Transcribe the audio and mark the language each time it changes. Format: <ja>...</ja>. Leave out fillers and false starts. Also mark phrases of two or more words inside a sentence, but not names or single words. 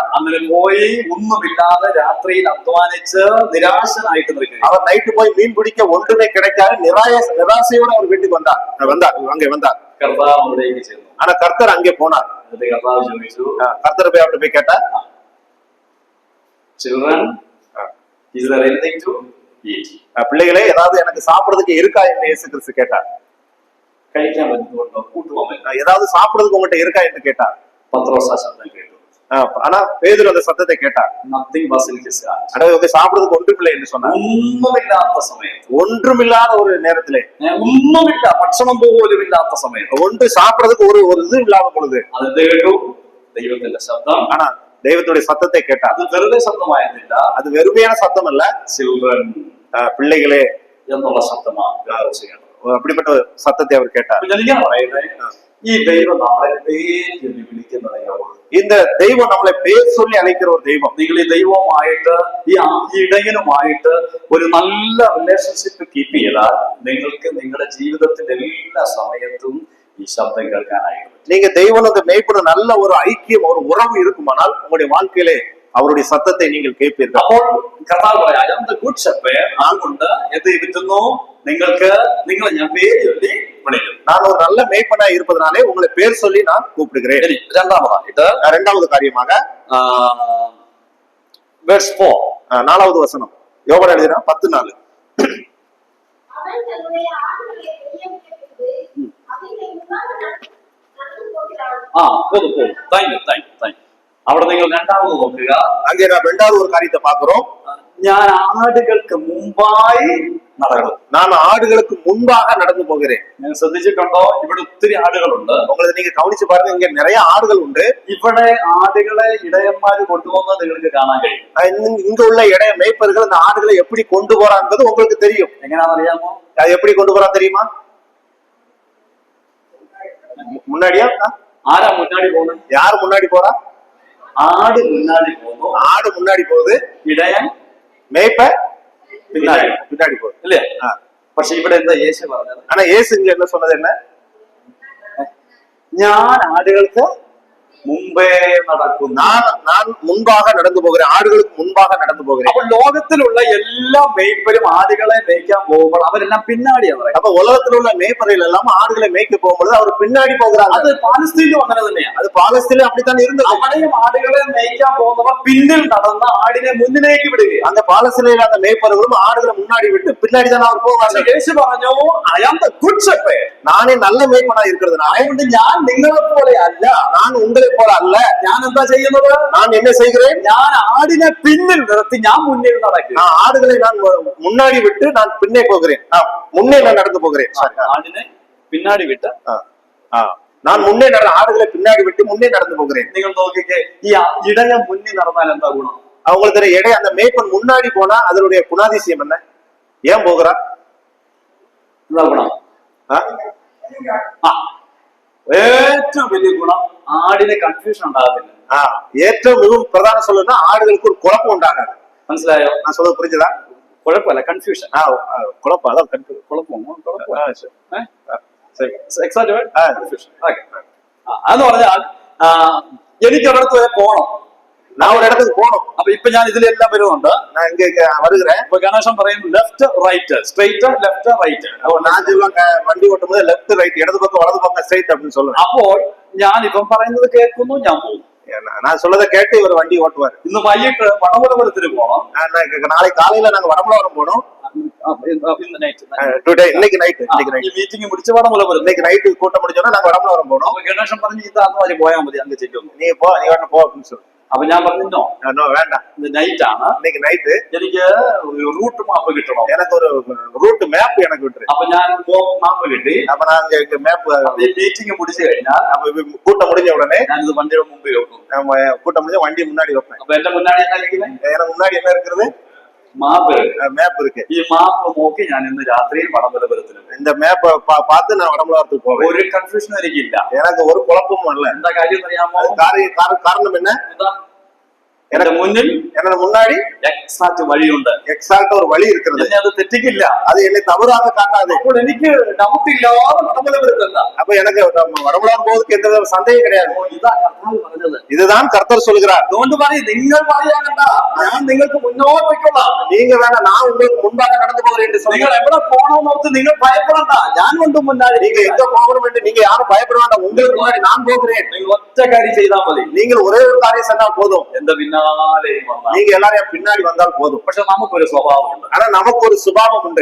<ml>അങ്ങനെ പോയി ഒന്നുമില്ലാതെ രാത്രിയിൽ അധ്വാനിച്ച് നിരാശനായിട്ട് നിൽക്കുക.</ml> <ta>அவர் நைட்டு போய் மீன் பிடிக்க ஒன்றுமே கிடைக்காது நிராசையோட அவர் வீட்டுக்கு அங்கே வந்தார்.</ta> <ml>കർത്താവ് അവിടേക്ക് ചെന്നു.</ml> <ta>ஆனா கர்த்தர் அங்கே போனார்.</ta> <ml>എന്നിട്ട് കർത്താവ് ചോദിച്ചു,</ml> <ta>கர்த்தர் போய் அவர்கிட்ட போய் கேட்டார்,</ta> <en>children, is there anything to eat?</en> <ta>பிள்ளைகளே ஏதாவது எனக்கு சாப்பிடுறதுக்கு இருக்கா என்று இயேசு கிறிஸ்து கேட்டார்.</ta> <ml>കഴിക്കാൻ പറ്റുന്നുണ്ടോ? കൂട്ടുവാൻ</ml> <ta>ஏதாவது சாப்பிடுறதுக்கு உங்கள்கிட்ட இருக்கா என்று கேட்டார்.</ta> <ml>പത്രോസ് ആ ശബ്ദം കേട്ടു.</ml> <ta>ஆனா பேதுரு அந்த சத்தத்தை கேட்டார்.</ta> <en>Nothing was in his heart.</en> <ta>அதாவது சாப்பிடுறதுக்கு ஒன்றுமில்லை என்று சொன்னார்.</ta> <ml>ഒന്നുമില്ലാത്ത സമയത്ത്,</ml> <ta>ஒன்றுமில்லாத ஒரு நேரத்திலே,</ta> <ml>ഒന്നുമില്ല, ഭക്ഷണം പോലും ഇല്ലാത്ത സമയത്ത്,</ml> <ta>ஒன்று சாப்பிடுறதுக்கு ஒரு இது இல்லாத பொழுது</ta> <ml>അത് കേട്ടു ദൈവത്തിന്റെ ശബ്ദം.</ml> <ta>ஆனா தெய்வத்துடைய சத்தத்தை கேட்டார்.</ta> <ml>അത് വെറുതെ ശബ്ദമായിരുന്നില്ല,</ml> <ta>அது வெறுமையான சத்தம் அல்ல,</ta> <ml>ചിൽഡ്രൻ</ml> <ta>பிள்ளைகளே</ta> <ml>എന്നുള്ള ശബ്ദമാണ്.</ml> <ta>அப்படிப்பட்ட சத்தத்தை அவர் கேட்டார்.</ta> <ml>ഞാൻ പറയുന്നത്, ഈ ദൈവം നമ്മളെ പേര് വിളിക്കുന്ന ദൈവമാണ്.</ml> <ta>இந்த தெய்வம் நம்மளை பேர் சொல்லி அழைக்கிற ஒரு தெய்வம்.</ta> <ml>നിങ്ങൾ ഈ ദൈവവുമായിട്ട് ഈ ഇടയനുമായിട്ട് ഒരു നല്ല</ml> <en>relationship keep</en> <ml>ചെയ്താൽ നിങ്ങൾക്ക് നിങ്ങളുടെ ജീവിതത്തിന്റെ എല്ലാ സമയത്തും ഈ ശബ്ദം കേൾക്കാനായിട്ട്</ml> <ta>நீங்க தெய்வம் மேய்ப்படும் நல்ல ஒரு ஐக்கியம் ஒரு உறவு இருக்குமானால் உங்களுடைய வாழ்க்கையிலே அவருடைய சத்தத்தை நீங்கள் கேட்பீர்கள்.</ta> <ml>അപ്പോൾ കർത്താവ് പറയാം,</ml> <en>I am the good shepherd.</en> <ml>അതുകൊണ്ട് എന്ത് ചെയ്തിട്ടുന്നു, നിങ്ങളെ ഞാൻ പേര് ചൊല്ലി വിളിക്കും.</ml> <ta>நான் ஒரு நல்ல மேய்ப்பனாய் இருப்பதனாலே உங்களை பேர் சொல்லி நான் கூப்பிடுகிறேன்.</ta> <ml>രണ്ടാമതായിട്ട്</ml> <ta>இரண்டாவது காரியமாக verse 4, 4வது வசனம், யோவான் எழுதின 10:4.</ta> <ml>അവിടെ നിങ്ങൾ രണ്ടാമത് നോക്കുക.</ml> <ta>அங்கே நான் இரண்டாவது ஒரு காரியத்தை பார்க்கிறோம்.</ta> <ml>ഞാൻ ആടുകൾക്ക് മുമ്പായി നടക്കും.</ml> <ta>நான் ஆடுகளுக்கு முன்பாக நடந்து போகிறேன்.</ta> <ml>ഞാൻ ശ്രദ്ധിച്ചിട്ടുണ്ടോ, ഇവിടെ ഒത്തിരി ആടുകളുണ്ട്.</ml> <ta>உங்களுக்கு நீங்க கவனிச்சு பாருங்க, இங்க நிறைய ஆடுகள் உண்டு.</ta> <ml>ഇവിടെ ആടുകളെ ഇടയന്മാര് കൊണ്ടുപോകുന്നത് നിങ്ങൾക്ക് കാണാൻ കഴിയും.</ml> <ta>இங்க உள்ள இடைய மேய்ப்பர்கள் அந்த ஆடுகளை எப்படி கொண்டு போறாங்கிறது உங்களுக்கு தெரியும்.</ta> <ml>എങ്ങനെയാണെന്നറിയാമോ?</ml> <ta>அது எப்படி கொண்டு போறா தெரியுமா? முன்னாடியா?</ta> <ml>ആരാ മുന്നാടി പോകുന്നത്?</ml> <ta>யார் முன்னாடி போறா?</ta> <ml>ആട് മുന്നാടി പോകുന്നു.</ml> <ta>ஆடு முன்னாடி போகுது,</ta> <ml>ഇടയൻ</ml> <ta>மேய்ப்ப பின்னாடி போகுது</ta> <ml>ഇല്ലേ? പക്ഷെ ഇവിടെ എന്താ യേശു പറഞ്ഞത്?</ml> <ta>ஆனா இயேசு இங்க என்ன சொன்னது? என்ன?</ta> <ml>ഞാൻ ആടുകൾക്ക് മുമ്പേ നടക്കും.</ml> <ta>நான் முன்பாக நடந்து போகிறேன், ஆடுகளுக்கு முன்பாக நடந்து போகிறேன்.</ta> <ml>അപ്പോൾ ലോകത്തിലുള്ള എല്ലാ മേയ്പ്പരും ആടുകളെ മേയ്ക്കാൻ പോകുമ്പോൾ അവരെല്ലാം പിന്നാടിയാണ് പറയുന്നത്.</ml> <ta>அப்ப உலகத்தில் உள்ள மேய்ப்பர்கள் எல்லாம் ஆடுகளை மேய்க்க போகும்போது அவர் பின்னாடி போகிறாங்க.</ta> <ml>അത് പാലസ്തീനിലും അങ്ങനെ തന്നെയാണ്.</ml> <ta>அது பாலஸ்தீனில் அப்படித்தான் இருந்தது.</ta> <ml>അവിടെയും ആടുകളെ മേയ്ക്കാൻ പോകുന്നവർ പിന്നിൽ നടന്ന് ആടിനെ മുന്നിലേക്ക് വിടുകയാണ്.</ml> <ta>அந்த பாலஸ்தீனில் அந்த மேய்ப்பர்களும் ஆடுகளை முன்னாடி விட்டு பின்னாடி தான் அவர் போவாங்க.</ta> <ml>യേശു പറഞ്ഞു,</ml> <en>I am the good shepherd.</en> <ta>நானே நல்ல மேய்ப்பனா இருக்கிறதுனால</ta> <ml>അതുകൊണ്ട് ഞാൻ നിങ്ങളെ പോലെ അല്ല,</ml> <ta>நான் உங்களை போல அல்ல.</ta> <ml>ഞാൻ എന്താ ചെയ്യുന്നത്?</ml> <ta>நான் என்ன செய்கிறேன்?</ta> <ml>ഞാൻ ആടിനെ പിന്നിൽ നിർത്തി ഞാൻ മുന്നിൽ നടക്കും.</ml> <ta>நான் ஆடுகளை நான் முன்னாடி விட்டு நான் பின்னே போகிறேன். முன்னே நான் நடந்து போகிறேன்.</ta> <ml>ആടിനെ പിന്നാടി വിട്ട്</ml> <ta>நான் முன்னே ஆடுகளை பின்னாடி விட்டு முன்னே நடந்து போகிறேன்.</ta> <ml>നിങ്ങൾ നോക്കിക്കേ, ഈ ഇടയ മുന്നിൽ നടന്നാൽ എന്താ ഗുണം?</ml> <ta>அவங்களுக்கு இடை அந்த மேய்ப்பன் முன்னாடி போனா அதனுடைய குணாதிசயம் என்ன? ஏன் போகிறா?</ta> <ml>എന്താ ഗുണം? ഏറ്റവും വലിയ ഗുണം, ആടിന് കൺഫ്യൂഷൻ ഉണ്ടാകത്തില്ല.</ml> <ta>ഏറ്റവും மிகவும் பிரதான சொல்லுன்னா ஆடுகளுக்கு ஒரு குழப்பம் உண்டாகாது.</ta> <ml>മനസ്സിലായോ?</ml> <ta>நான் சொல்றது புரிஞ்சுதா?</ta> <ml>കുഴപ്പമില്ല, കൺഫ്യൂഷൻ.</ml> <ta>குழப்பம், அதான்</ta> <ml>എന്ന് പറഞ്ഞാൽ എനിക്ക് ഒരിടത്ത് വരെ പോകണം,</ml> <ta>நான் ஒரு இடத்துக்கு போகணும்.</ta> <ml>അപ്പൊ ഇപ്പൊ ഞാൻ ഇതിലെല്ലാം വരുന്നുണ്ട്.</ml> <ta>நான் இங்க வருகிறேன்.</ta> <ml>ഇപ്പൊ ഗണേശൻ പറയും</ml> <en>left right, straight left right.</en> <ta>நான் சொல்லுவாங்க</ta> <ml>വണ്ടി ഓട്ടുമ്പോൾ</ml> <en>left right,</en> <ta>இடது பக்கம் வலது பக்கம் ஸ்ட்ரைட் அப்படின்னு சொல்லுவேன்.</ta> <ml>അപ്പോൾ ഞാൻ ഇപ്പം പറയുന്നത് കേൾക്കുന്നു, ഞാൻ പോകും.</ml> <ta>நான் சொல்லதை கேட்டு இவர் வண்டி ஓட்டுவார்.</ta> <ml>ഇന്ന് വൈകിട്ട് വടമുലപുരത്തിന് പോകണം.</ml> <ta>நாளை காலையில நாங்க வடமுலவரம் போனோம். இன்னைக்கு நைட்</ta> <ml>മീറ്റിംഗ് முடிச்சு വടമുലപുരം.</ml> <ta>இன்னைக்கு நைட்டு கூட்டம் முடிச்சோன்னா நாங்க வடமுலவரம் போனோம்.</ta> <ml>ഗണേശൻ പറഞ്ഞു, ഇത് അന്ന് പോയാൽ മതി, അങ്ങ് ചെല്ലുന്നു.</ml> <ta>நீ போ, நீ வேணும் போ அப்படின்னு சொல்லு.</ta> <ml>അപ്പൊ ഞാൻ പറഞ്ഞോ</ml> <ta>வேண்டாம்</ta> <ml>ഇത് നൈറ്റ് ആണ്,</ml> <ta>இன்னைக்கு நைட்டு</ta> <ml>എനിക്ക്</ml> <en>route map</en> <ml>കിട്ടണം.</ml> <ta>எனக்கு ஒரு</ta> <en>route map</en> <ta>எனக்கு விட்டுரு.</ta> <ml>അപ്പൊ ഞാൻ മാപ്പ് കിട്ടി.</ml> <ta>அப்ப நான் மேப்</ta> <ml>മീറ്റിംഗ് முடிച്ചു കഴിഞ്ഞാൽ</ml> <ta>கூட்டம் முடிஞ்ச உடனே</ta> <ml>ഞാനിത് വണ്ടിയുടെ മുമ്പിൽ വെക്കും.</ml> <ta>கூட்டம் முடிஞ்ச வண்டி முன்னாடி வைப்பேன்.</ta> <ml>അപ്പൊ എന്റെ മുന്നാടി എന്നാ ഇരിക്കുന്നത്?</ml> <ta>எனக்கு முன்னாடி என்ன இருக்கிறது?</ta> <ml>മാപ്പ്.</ml> <ta>மேப் இருக்கு.</ta> <ml>ഈ മാപ്പ് നോക്കി ഞാൻ ഇന്ന് രാത്രി വടംവലപുരത്തിന്</ml> <ta>இந்த மேப்ப பார்த்து நான் வடமலாத்துக்கு போவேன்.</ta> <ml>ഒരു കൺഫ്യൂഷനും എനിക്കില്ല.</ml> <ta>எனக்கு ഒരു குழப்பமும் இல்ல.</ta> <ml>എന്താ കാര്യം അറിയാമോ?</ml> <ta>காரணம் என்ன?</ta> <ml>എന്റെ മുന്നിൽ</ml> <ta>எனக்கு முன்னாடி</ta> <ml>എക്സാക്ട് വഴിയുണ്ട്.</ml> <ta>எக்ஸாக்ட் ஒரு வழி இருக்கிறது.</ta> <ml>എന്നെ അത് തെറ്റിക്കില്ല.</ml> <ta>அது என்னை தவறாக காட்டாது.</ta> <ml>അപ്പോൾ എനിക്ക് നമുക്കില്ലാതെ വടംവലപുരത്തല്ല.</ml> <ta>அப்ப எனக்கு வடமலார் போவதுக்கு எந்த வித சந்தேகம் கிடையாது.</ta> <ml>ഇതാ കർത്താവ് പറഞ്ഞത്.</ml> <ta>இதுதான் கர்த்தர் சொல்கிறார்.</ta> <ml>അതുകൊണ്ട് പറയും, നിങ്ങൾ പറയാകണ്ട, ഞാൻ നിങ്ങൾക്ക് മുന്നോട്ട് പോയിക്കൊള്ളാം.</ml> <ta>நீங்க வேணா நான் உங்களுக்கு முன்பாக நடந்து போகிறேன் என்று</ta> <ml>നിങ്ങൾ</ml> <ta>சொன்னீங்க.</ta> <ml>എവിടെ പോകണമെന്നോർത്ത് നിങ്ങൾ ഭയപ്പെടണ്ട, ഞാൻ കൊണ്ട് മുന്നാടി.</ml> <ta>நீங்க எங்க போகணும் என்று நீங்க யாரும் பயப்பட வேண்டாம். உங்களுக்கு முன்னாடி நான் போகிறேன்.</ta> <ml>നിങ്ങൾ ഒറ്റ കാര്യം ചെയ്താൽ മതി.</ml> <ta>நீங்கள் ஒரே ஒரு காரியம் சொன்னா போதும்.</ta> <ml>എന്റെ പിന്നാലെയും വന്നാൽ.</ml> <ta>நீங்க எல்லாரும் என் பின்னாடி வந்தால் போதும்.</ta> <ml>പക്ഷെ നമുക്കൊരു സ്വഭാവമുണ്ട്.</ml> <ta>ஆனா நமக்கு ஒரு சுபாவம் உண்டு.</ta>